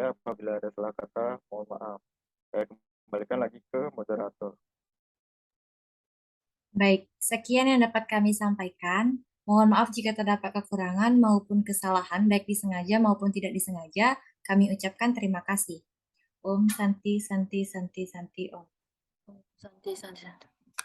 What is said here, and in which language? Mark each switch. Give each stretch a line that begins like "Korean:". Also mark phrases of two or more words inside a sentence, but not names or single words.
Indonesian: Apabila ada salah kata, mohon maaf. Saya kembalikan lagi ke moderator. Baik, sekian yang dapat kami sampaikan. Mohon maaf jika terdapat kekurangan maupun kesalahan, baik disengaja maupun tidak disengaja. Kami ucapkan terima kasih.
Sanskrit: Om Santi Santi Santi Santi Om. Santi, santi, santi.